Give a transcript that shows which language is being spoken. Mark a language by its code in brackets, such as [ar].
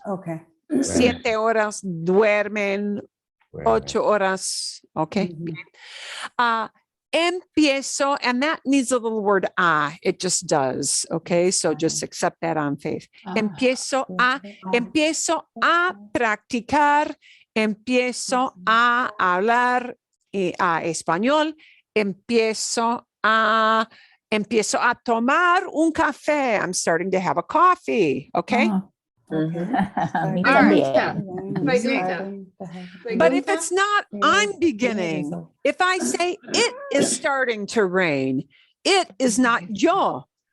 [en] Okay. [es] 7 horas. Duermen 8 horas. Okay. [en] Empiezo, and that needs a little word it just does. Okay. So just accept that on faith. [es] Empiezo a practicar. Empiezo a hablar español. Empiezo a tomar un café. [en] I'm starting to have a coffee. Okay. But if it's not, I'm beginning. If I say it is starting to rain, it is not yo.